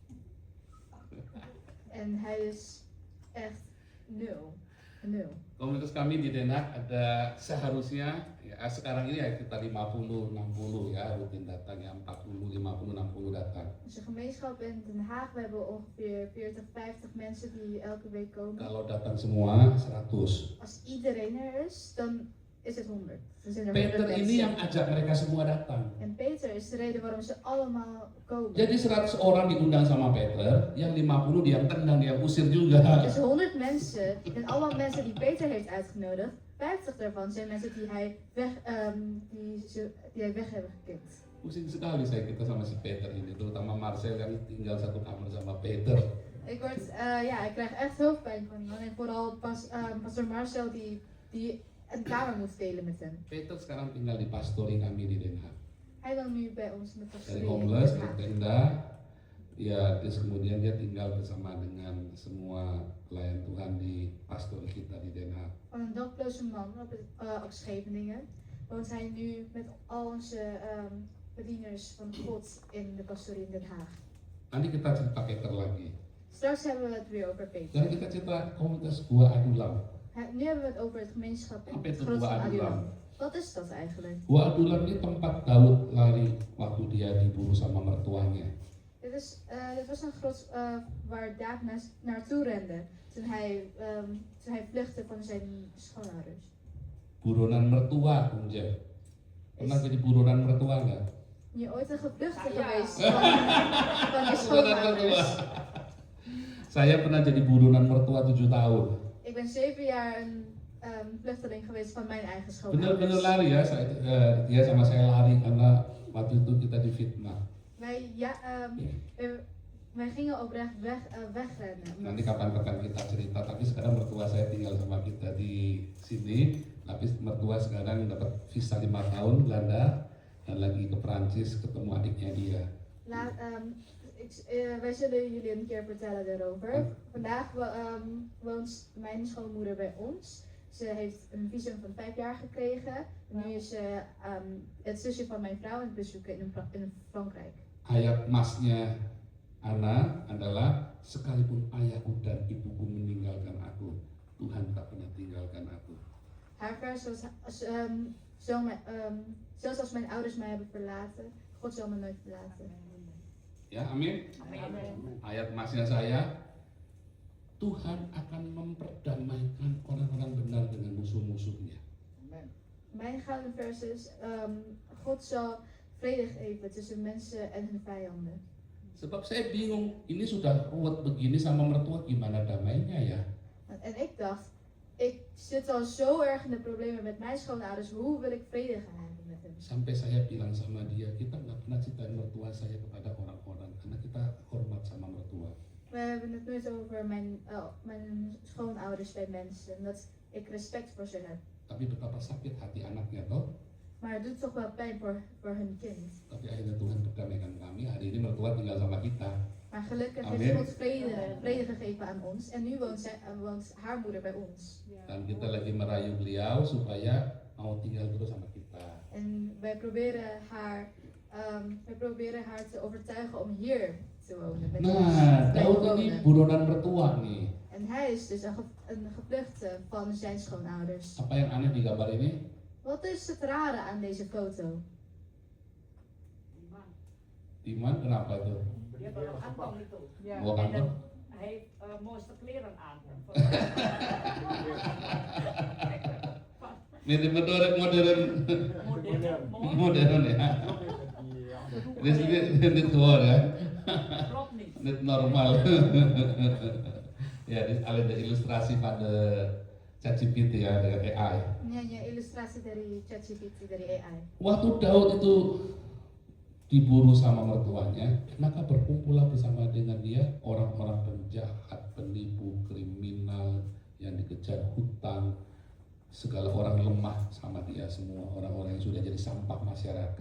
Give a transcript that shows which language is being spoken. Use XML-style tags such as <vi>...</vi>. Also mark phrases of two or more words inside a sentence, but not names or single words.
<nl>En hij is echt nul.</nl> <id>Komunitas kami di Den Haag ada seharusnya ya sekarang ini ya kita 50-60 ya rutin datang ya 40-50-60 datang.</id> <nl>Dus een gemeenschap in Den Haag, we hebben ongeveer 40-50 mensen die elke week komen.</nl> <id>Kalau datang semua 100.</id> <nl>Als iedereen er is, dan is het 100. Dan zijn er Peter 100</nl> <id>ini yang</id> <nl>mensen.</nl> <id>ajak mereka semua datang.</id> <nl>En Peter is de reden waarom ze allemaal komen.</nl> <id>Jadi 100 orang diundang sama Peter, yang 50 dia tendang, dia usir juga.</id> <nl>Dus 100 mensen, en allemaal mensen die Peter heeft uitgenodigd, 50 daarvan zijn mensen die hij weg hebben gekikt.</nl> <id>Pusing sekali saya kita sama si Peter ini, terutama Marcel yang tinggal satu kamar sama Peter.</id> <nl>Ik krijg echt hoofdpijn van hem. En vooral pastor Marcel die een kamer moet delen met hem.</nl> <id>Peter sekarang tinggal di pastori kami di Den Haag.</id> <nl>Hij woont nu bij ons in de</nl> <id>Dari</id> <nl>pastorie in</nl> <id>homeless,</id> <nl>Den</nl> <id>dari</id> <nl>Haag.</nl> <id>tenda, ya terus kemudian dia tinggal bersama dengan semua pelayan Tuhan di pastori kita di Den Haag.</id> <nl>Van een dakloze man op Scheveningen woont hij nu met al onze bedieners van God in de pastorie in Den Haag.</nl> <id>Nanti kita cerita Peter lagi.</id> <nl>Straks hebben we het weer over Peter.</nl> <id>Dan kita cerita komunitas Gua Adulam.</id> <nl>Nu hebben we het over het gemeenschap in</nl> <id>Apa</id> <nl>het</nl> <id>itu</id> <nl>grot</nl> <id>Gua</id> <nl>van</nl> <id>Adulam?</id> <nl>Adulam. Wat is dat eigenlijk?</nl> <id>Gua Adulam ini tempat Daud lari waktu dia diburu sama mertuanya.</id> <nl>Dit was een grot waar David naartoe rende toen hij vluchtte van zijn schoonouders.</nl> <id>Buronan mertua, Punja. Pernah jadi buronan mertua nggak?</id> <nl>Ben je ooit een gevluchte Ja. geweest van je</nl> <id>Buronan</id> <nl>schoonouders?</nl> <id>mertua. Saya pernah jadi buronan mertua 7 tahun.</id> <nl>Ik ben 7 jaar een vluchteling geweest van mijn eigen</nl> <id>Bener-bener</id> <nl>schoonouders.</nl> <id>lari ya, dia sama saya lari karena waktu itu kita difitnah.</id> <nl>Wij gingen oprecht wegrennen.</nl> <id>Nanti kapan-kapan kita cerita, tapi sekarang mertua saya tinggal sama kita di sini. Tapi mertua sekarang dapat visa 5 tahun Belanda dan lagi ke Prancis ketemu adiknya dia.</id> <nl>Wij zullen jullie een keer vertellen daarover. Vandaag woont mijn schoonmoeder bij ons. Ze heeft een visum van 5 jaar gekregen. Nu is ze het zusje van mijn vrouw aan het bezoeken in Frankrijk.</nl> <id>Ayat masnya Ana adalah sekalipun ayahku dan ibuku meninggalkan aku, Tuhan tak pernah tinggalkan aku.</id> <nl>Haar vers was, zelfs als mijn ouders mij hebben verlaten, God zal me nooit verlaten.</nl> <id>Ya, amin. Amin. Ayat masnya saya, Tuhan akan memperdamaikan orang-orang benar dengan musuh-musuhnya.</id> <nl>Mijn gouden vers is, God zal vrede geven tussen mensen en hun vijanden.</nl> <id>Sebab saya bingung, ini sudah ruwet begini sama mertua, gimana damainya ya?</id> <nl>En ik dacht, ik zit al zo erg in de problemen met mijn schoonouders, hoe wil ik vrede gaan hebben met hem?</nl> <id>Sampai saya bilang sama dia, kita nggak pernah ceritain mertua saya kepada orang-orang, karena kita hormat sama mertua.</id> <nl>We hebben het nooit over mijn schoonouders bij mensen, omdat ik respect voor ze heb.</nl> <id>Tapi betapa sakit hati anaknya toh.</id> <nl>Maar het doet toch wel pijn voor hun kind.</nl> <id>Tapi akhirnya Tuhan berdamaikan kami. Hari ini mertua tinggal sama kita.</id> <nl>Maar gelukkig Amen. heeft God vrede gegeven aan ons en nu woont haar moeder bij ons.</nl> <id>Dan kita lagi merayu beliau supaya mau tinggal terus sama kita.</id> <nl>En wij proberen haar te overtuigen om hier te wonen. Met ons</nl> <id>Nah,</id> <nl>te</nl> <id>Daud</id> <nl>wonen.</nl> <id>ini buronan mertua nih.</id> <nl>En hij is dus een gevluchte van zijn schoonouders.</nl> <id>Apa yang aneh di gambar ini?</id> <nl>Wat is het rare aan deze foto?</nl> <id>Diman, kenapa tuh? Dia bawa kantong itu. Bawa</id> <nl>En</nl> <id>kantong?</id> <nl>hij heeft mooiste kleren aan.</nl> <id>Mirip modern Modern. ya.</id> <nl>Dit gewoon ya. Klopt niet. Dit normal.</nl> <id>Ya,</id> <nl>dit alleen de illustratie van de ChatGPT ya, de AI.</nl> <id>Ini hanya ilustrasi dari ChatGPT dari AI. Waktu Daud itu diburu sama mertuanya, maka berkumpullah bersama dengan dia orang-orang penjahat, penipu, kriminal yang dikejar hutang, segala orang lemah sama dia semua, orang-orang yang sudah jadi sampah masyarakat.</id>